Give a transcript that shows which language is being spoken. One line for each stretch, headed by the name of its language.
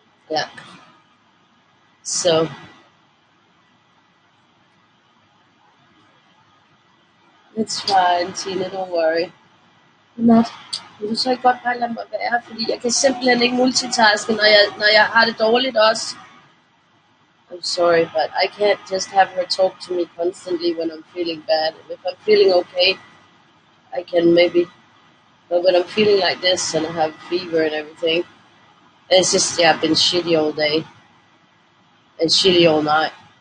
English: Yeah. So it's fine, Tina, don't worry.
Danish: Nat, du så ikke godt bare lade mig være, fordi jeg kan simpelthen ikke multitaske, når jeg har det dårligt også.
English: I'm sorry, but I can't just have her talk to me constantly when I'm feeling bad. If I'm feeling okay, I can maybe. But when I'm feeling like this and I have fever and everything, it's just, yeah, I've been shitty all day and shitty all night.